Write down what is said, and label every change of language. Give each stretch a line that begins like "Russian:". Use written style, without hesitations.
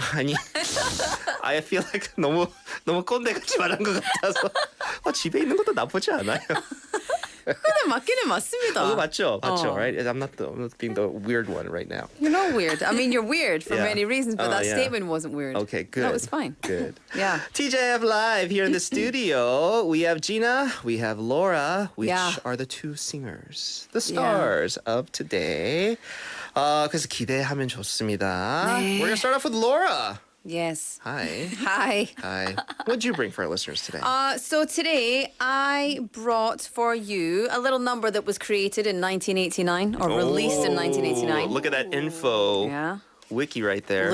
Korean: 아니,
English: I feel like
Korean: 너무 꼰대같이 말한 것 같아서 집에 있는 것도 나쁘지 않아요. 근데 맞기는 맞습니다. 그거 맞죠? Right?
English: I'm not being the weird one right now. You're not weird. I mean, you're weird for Yeah. many reasons, but that yeah. statement wasn't weird. Okay, good. That was fine. Good. Yeah. TJF Live here in the studio. We have Gina, we have Laura, which Yeah. are the two singers, the stars of today.
Korean: 그래서 기대하면 좋습니다. 네.
English: We're going to start off with Laura. Yes. Hi. Hi. Hi. What did you bring for our listeners today? So today I brought for you a little number that was created in 1989 or released in 1989. Look at that info Yeah. wiki right there.